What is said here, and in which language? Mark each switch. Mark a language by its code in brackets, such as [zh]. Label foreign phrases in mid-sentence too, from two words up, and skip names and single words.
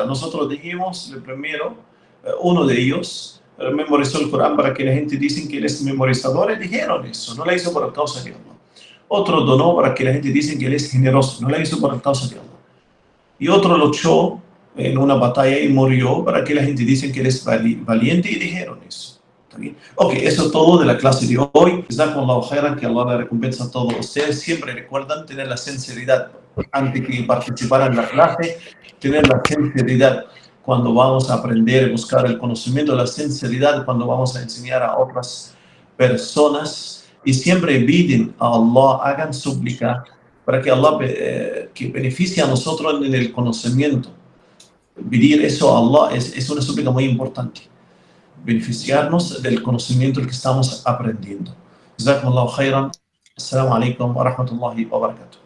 [es] Nosotros dijimos, el primero, uno de ellos memorizó el Corán para que la gente dice que él es memorizador, y dijeron eso, no la hizo por causa de Allah. Otro donó para que la gente dice que él es generoso, no la hizo por causa de Allah. Y otro luchó en una batalla y murió para que la gente dice que él es valiente, y dijeron eso. Ok, eso es todo de la clase de hoy. [ar] جزاكم الله خيرا, [es] que Allah le recompensa a todos ustedes. Siempre recuerdan tener la sinceridad antes que participar en la clase, tener la sinceridad cuando vamos a aprender, buscar el conocimiento, la sinceridad cuando vamos a enseñar a otras personas, y siempre piden a Allah, hagan súplica para que Allah que beneficie a nosotros en el conocimiento. Pedir eso a Allah es una súplica muy importante. Beneficiarnos del conocimiento que estamos aprendiendo. [ar] جزاكم الله خيرا. السلام عليكم ورحمة الله وبركاته.